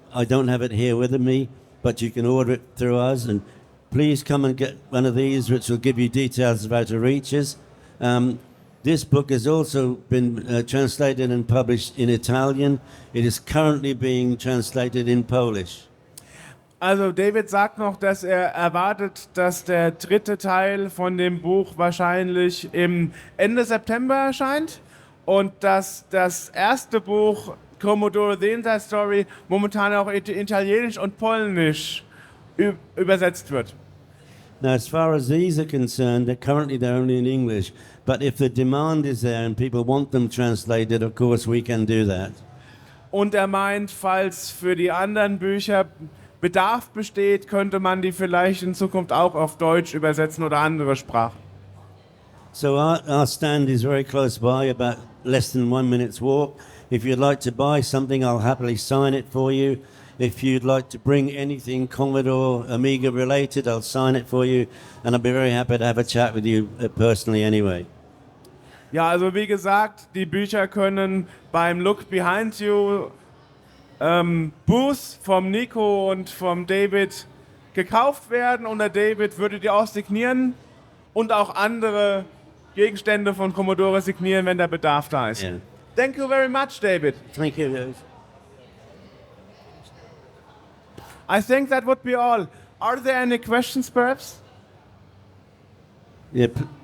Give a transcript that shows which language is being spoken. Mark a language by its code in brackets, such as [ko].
[en] I don't have it here with me, but you can order it through us. And please come and get one of these, which will give you details about the reaches. This book has also been translated and published in Italian. It is currently being translated in Polish. [de] Also David sagt noch, dass er erwartet, dass der dritte Teil von dem Buch wahrscheinlich im Ende September erscheint und dass das erste Buch Commodore The Inside Story momentan auch in Italienisch und Polnisch übersetzt wird. [en] Now, as far as these are concerned, they're only in English. But if the demand is there and people want them translated, of course we can do that. [de] Und er meint, falls für die anderen Bücher Bedarf besteht, könnte man die vielleicht in Zukunft auch auf Deutsch übersetzen oder andere Sprachen. [en] So our stand is very close by, about less than 1 minute's walk. If you'd like to buy something, I'll happily sign it for you. If you'd like to bring anything Commodore, Amiga related, I'll sign it for you. And I'll be very happy to have a chat with you personally anyway. [de] Ja, also wie gesagt, die Bücher können beim Look Behind You Booth vom Nico und vom David gekauft werden. Und der David würde die auch signieren und auch andere Gegenstände von Commodore signieren, wenn der Bedarf da ist. [en] Yeah. Thank you very much, David. Thank you. I think that would be all. Are there any questions, perhaps? Yep.